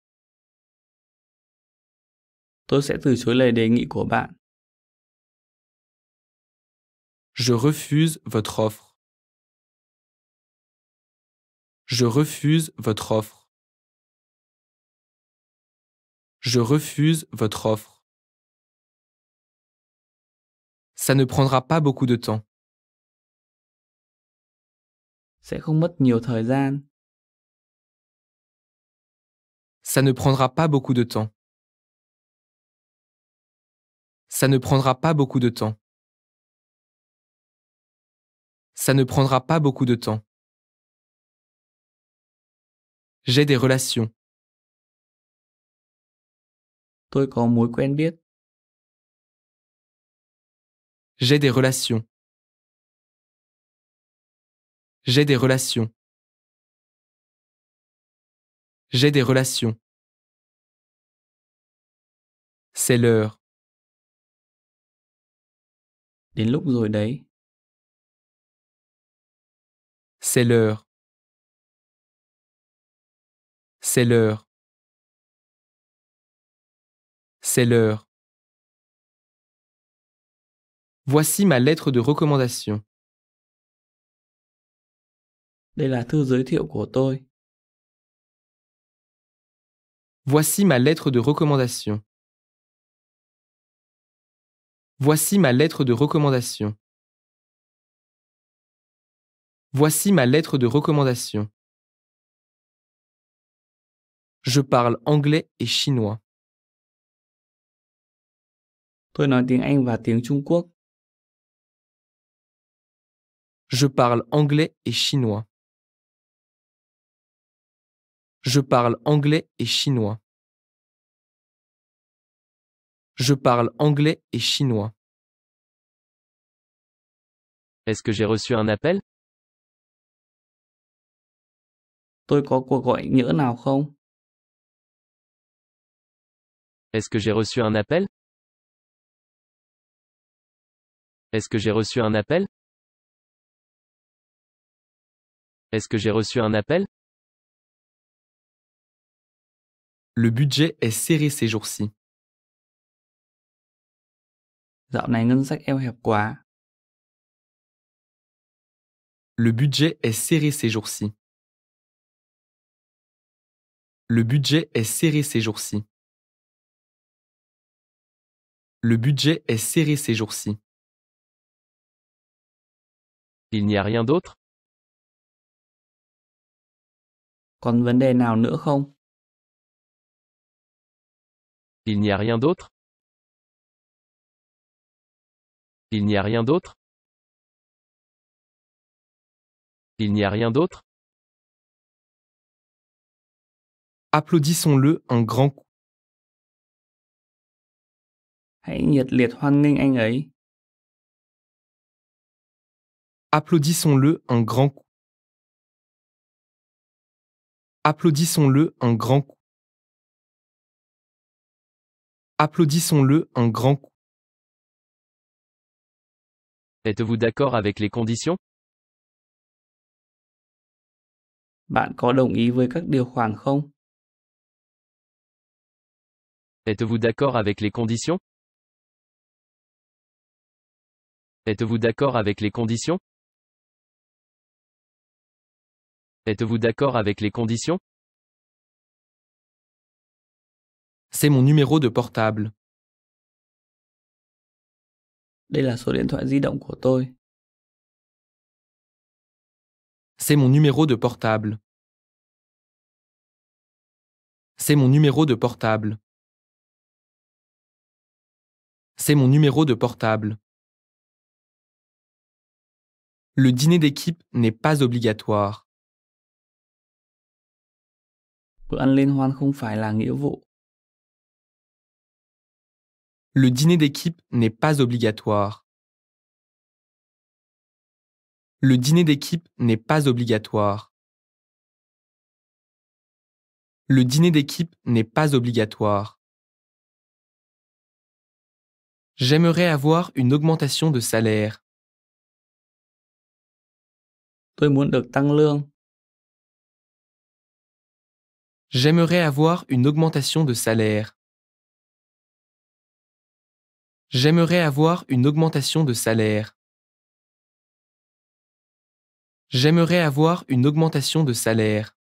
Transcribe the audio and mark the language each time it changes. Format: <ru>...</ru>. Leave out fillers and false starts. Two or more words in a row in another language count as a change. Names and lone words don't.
<vi>Tôi sẽ từ chối lời đề nghị của bạn.</vi> <fr>Je refuse votre offre. Je refuse votre offre. Je refuse votre offre. Ça ne prendra pas beaucoup de temps.</fr> <vi>Sẽ không mất nhiều thời gian.</vi> <fr>Ça ne prendra pas beaucoup de temps. Ça ne prendra pas beaucoup de temps. Ça ne prendra pas beaucoup de temps. J'ai des relations.</fr> <vi>Tôi có mối quen biết.</vi> <fr>J'ai des relations. J'ai des relations. J'ai des relations. C'est l'heure.</fr> <vi>Đến lúc rồi đấy.</vi> <fr>C'est l'heure. C'est l'heure. C'est l'heure. Voici ma lettre de recommandation.</fr> <vi>Đây là thư giới thiệu của tôi.</vi> <fr>Voici ma lettre de recommandation. Voici ma lettre de recommandation. Voici ma lettre de recommandation. Je parle anglais et chinois.</fr> <vi>Tôi nói tiếng Anh và tiếng Trung Quốc.</vi> <fr>Je parle anglais et chinois. Je parle anglais et chinois. Je parle anglais et chinois. Est-ce que j'ai reçu un appel?</fr> <vi>Tôi có cuộc gọi nhỡ nào không?</vi> <fr>Est-ce que j'ai reçu un appel? Est-ce que j'ai reçu un appel? Est-ce que j'ai reçu un appel? Le budget est serré ces jours-ci.</fr> <vi>Dạo này ngân sách eo hẹp quá.</vi> <fr>Le budget est serré ces jours-ci. Le budget est serré ces jours-ci. Le budget est serré ces jours-ci. Il n'y a rien d'autre?</fr> <vi>Còn vấn đề nào nữa không?</vi> <fr>Il n'y a rien d'autre? Il n'y a rien d'autre? Il n'y a rien d'autre? Applaudissons-le un grand coup.</fr> <vi>Hãy nhiệt liệt hoan nghênh anh ấy.</vi> <fr>Applaudissons-le un grand coup. Applaudissons-le un grand coup. Applaudissons-le un grand coup. Êtes-vous d'accord avec les conditions?</fr> <vi>Bạn có đồng ý với các điều khoản không?</vi> <fr>Êtes-vous d'accord avec les conditions? Êtes-vous d'accord avec les conditions? Êtes-vous d'accord avec les conditions? C'est mon numéro de portable.</fr> <vi>Đây là số điện thoại di động của tôi.</vi> <fr>C'est mon numéro de portable. C'est mon numéro de portable. C'est mon numéro de portable. Le dîner d'équipe n'est pas obligatoire.</fr> <vi>Bữa ăn liên hoan không phải là nghĩa vụ.</vi> <fr>Le dîner d'équipe n'est pas obligatoire. Le dîner d'équipe n'est pas obligatoire. Le dîner d'équipe n'est pas obligatoire. J'aimerais avoir une augmentation de salaire.</fr> <vi>Tôi muốn được tăng lương.</vi> <fr>J'aimerais avoir une augmentation de salaire. J'aimerais avoir une augmentation de salaire. J'aimerais avoir une augmentation de salaire.</fr>